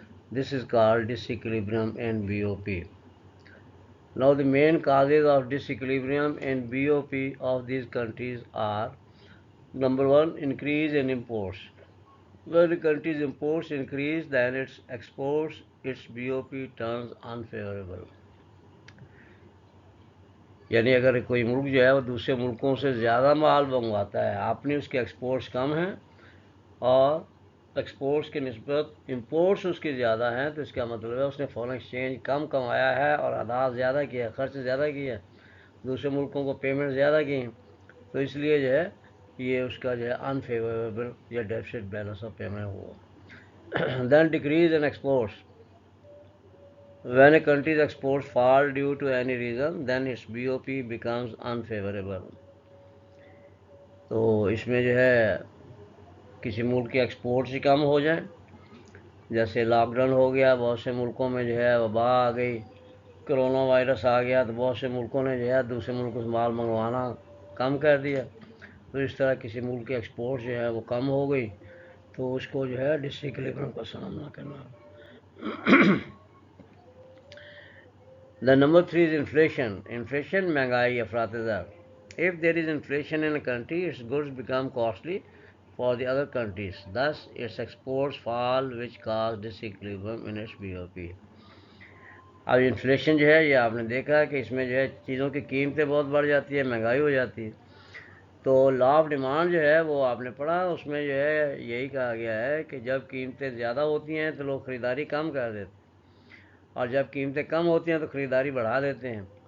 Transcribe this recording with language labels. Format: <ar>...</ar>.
<en>This is called disequilibrium in BOP. Now, the main causes of disequilibrium in BOP of these countries are: number one, increase in imports. When the country's imports increase than its exports, its BOP turns unfavorable.</en> <hi>यानी अगर कोई मुल्क जो है वो दूसरे मुल्कों से ज़्यादा माल मंगवाता है, आपने उसके एक्सपोर्ट्स कम हैं और एक्सपोर्ट्स की निस्बत इंपोर्ट्स उसके ज़्यादा हैं, तो इसका मतलब है उसने फॉरेन एक्सचेंज कम कमाया है और अदा ज़्यादा किया है, खर्च ज़्यादा किया है, दूसरे मुल्कों को पेमेंट ज़्यादा की हैं, तो इसलिए जो है ये उसका जो है अनफेवरेबल या डेफिसिट बैलेंस ऑफ पेमेंट हुआ.</hi> <en>Then decrease in exports. When a country's exports fall due to any reason, then its BOP becomes unfavorable.</en> <hi>तो इसमें जो है किसी मुल्क के एक्सपोर्ट्स ही कम हो जाए, जैसे लॉकडाउन हो गया, बहुत से मुल्कों में जो है वबा आ गई, कोरोना वायरस आ गया, तो बहुत से मुल्कों ने जो है दूसरे मुल्कों से माल मंगवाना कम कर दिया, तो इस तरह किसी मुल्क की एक्सपोर्ट जो है वो कम हो गई, तो उसको जो है डिसइक्विलिब्रियम का सामना करना.</hi> <en>The number three is inflation.</en> <hi>Inflation, महंगाई, अफरातज़र.</hi> <en>If there is inflation in a country, its goods become costly for the other countries. Thus, its exports fall, which cause disequilibrium in its BOP.</en> <hi>अब inflation जो है ये आपने देखा कि इसमें जो है चीज़ों की कीमतें बहुत बढ़ जाती है, महंगाई हो जाती है, तो लॉ ऑफ डिमांड जो है वो आपने पढ़ा, उसमें जो है यही कहा गया है कि जब कीमतें ज़्यादा होती हैं तो लोग ख़रीदारी कम कर देते हैं, और जब कीमतें कम होती हैं तो ख़रीदारी बढ़ा देते हैं.</hi>